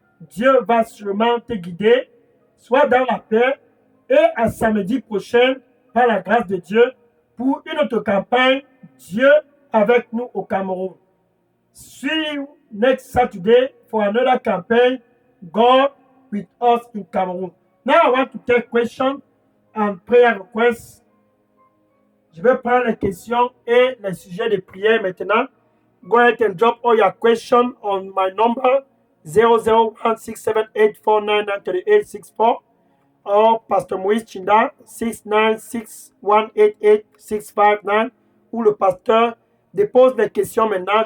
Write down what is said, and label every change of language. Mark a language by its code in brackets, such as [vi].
[fr] Dieu va sûrement te guider. Sois dans la paix. Et à samedi prochain, par la grâce de Dieu, pour une autre campagne, Dieu avec nous au Cameroun. [en] See you next Saturday for another campaign, God with us in Cameroon. Now I want to take questions and prayer requests. [fr] Je vais prendre les questions et les sujets de prière maintenant. [en] Go ahead and drop all your questions on my number 0016784993864 or Pastor Moïse Chinda 696188659 [fr] ou le pasteur dépose les questions maintenant.